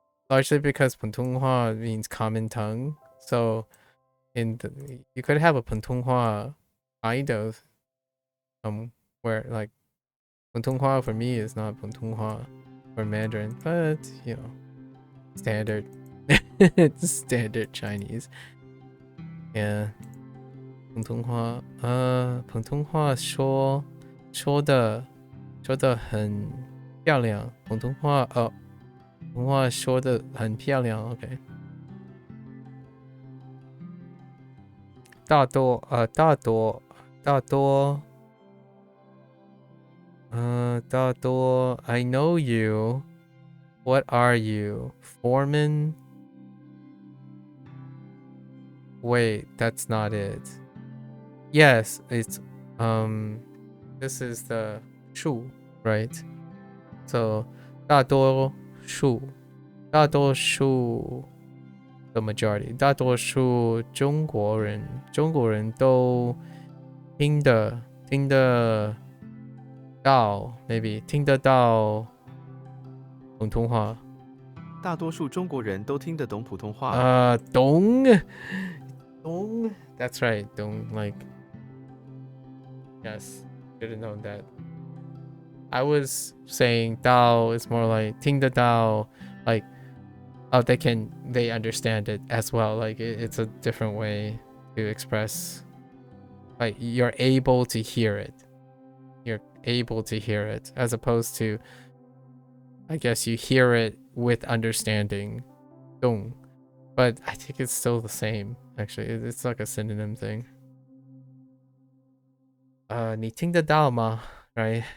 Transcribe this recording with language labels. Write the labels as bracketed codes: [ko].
[en] Largely because 普通话 means common tongue. So you could have a 普通话 kind of where like 普通话 for me is not 普通话or Mandarin, but you know, standard. It's standard Chinese. Yeah. [zh] 普通话普通话说的很漂亮。普通话普通话说的很漂亮。 [en] OK。 [zh] 大多 [en] I know you. What are you? Foreman? Wait, that's not it. Yes, it's this is the 数, right? [zh] So 大多数 [en] the majority [zh] 大多数中国人都听得到 maybe 听得到普通话。大多数中国人都听得懂普通话。 [en] 懂 That's right. 懂 like yes, should have known that. I was saying 到 is more like 听得到 like oh they understand it as well, like it's a different way to express like you're able to hear it as opposed to I guess you hear it with understanding 懂 but I think it's still the same actually. It's like a synonym thing. [zh] 你听得到吗 right?